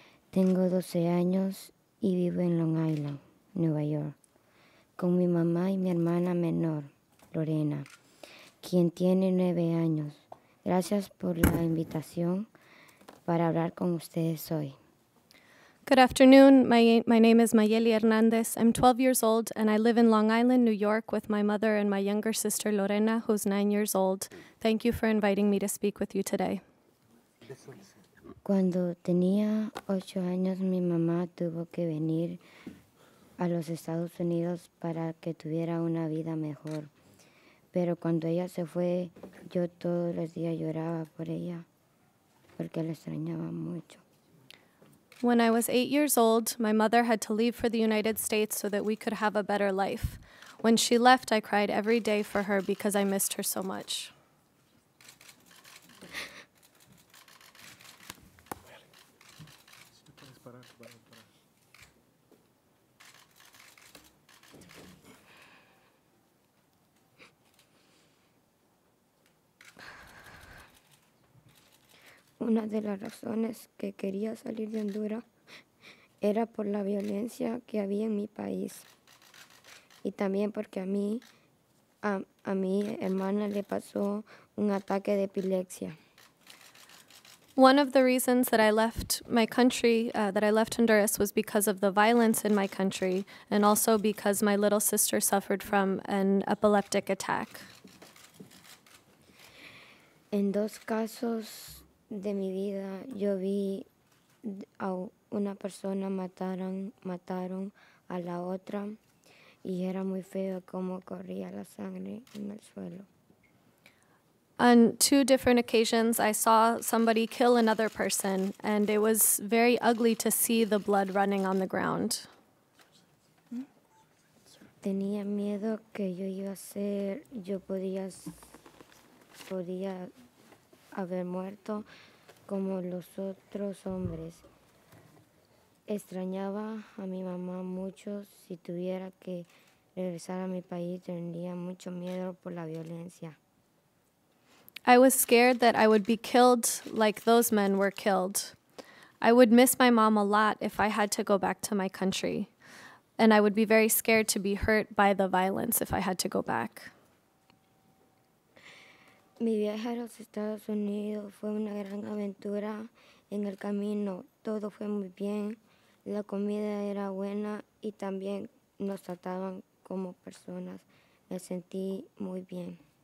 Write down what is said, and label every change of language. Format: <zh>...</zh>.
<es>Tengo 12 años y vivo en Long Island, Nueva York, con mi mamá y mi hermana menor, Lorena, quien tiene 9 años. Gracias por la invitación para hablar con ustedes hoy.</es> <en>Good afternoon. My name is Mayelli Hernandez. I'm 12 years old, and I live in Long Island, New York, with my mother and my younger sister, Lorena, who's 9 years old. Thank you for inviting me to speak with you today.</en> <es>Cuando tenía 8 años, mi mamá tuvo que venir a los Estados Unidos para que tuviera una vida mejor. Pero cuando ella se fue, yo todos los días lloraba por ella, porque la extrañaba mucho.</es> <en>When I was 8 years old, my mother had to leave for the United States so that we could have a better life. When she left, I cried every day for her because I missed her so much.</en> <es>Una de las razones que quería salir de Honduras era por la violencia que había en mi país y también porque a mi hermana le pasó un ataque de epilepsia.</es> <en>One of the reasons that I left my country, that I left Honduras, was because of the violence in my country and also because my little sister suffered from an epileptic attack.</en> <es>En 2 casos de mi vida yo vi a una persona mataron a la otra y era muy feo cómo corría la sangre en el suelo.</es> <en>On 2 different occasions, I saw somebody kill another person, and it was very ugly to see the blood running on the ground.</en> <es>Tenía miedo que yo podía haber muerto como los otros hombres. Extrañaba a mi mamá mucho. Si tuviera que regresar a mi país, tendría mucho miedo por la violencia.</es> <en>I was scared that I would be killed like those men were killed. I would miss my mom a lot if I had to go back to my country, and I would be very scared to be hurt by the violence if I had to go back.</en> <es>Mi viaje a los Estados Unidos fue una gran aventura. En el camino todo fue muy bien. La comida era buena y también nos trataban como personas. Me sentí muy bien.</es>